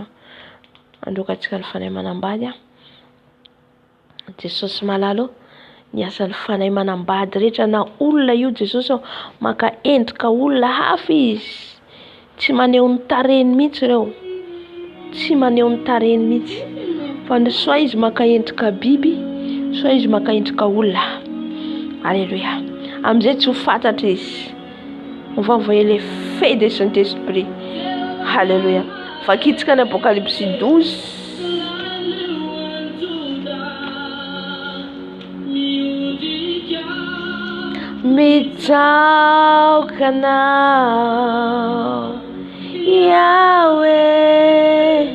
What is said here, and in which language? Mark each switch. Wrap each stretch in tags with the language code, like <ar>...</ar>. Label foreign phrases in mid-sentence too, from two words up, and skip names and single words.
<mg>Androkantsika ny fanahy manambady. Jesosy malalo ny asan'ny fanahy manambady rehetra, na olona io Jesosy maka endrika olona hafa izy, tsy maneho ny tarehiny mihitsy ireo, tsy maneho ny tarehiny mihitsy, fa soit izy maka endrika biby, soit izy maka endrika olona. Alléluia. Amizay tsy ho fantatra izy.</mg> <fr>On va envoyer les feux de Saint-Esprit.</fr> <mg>Alléluia. Vakitsika ny Apocalypse 12. Mitsaoka anao Yahweh.</mg>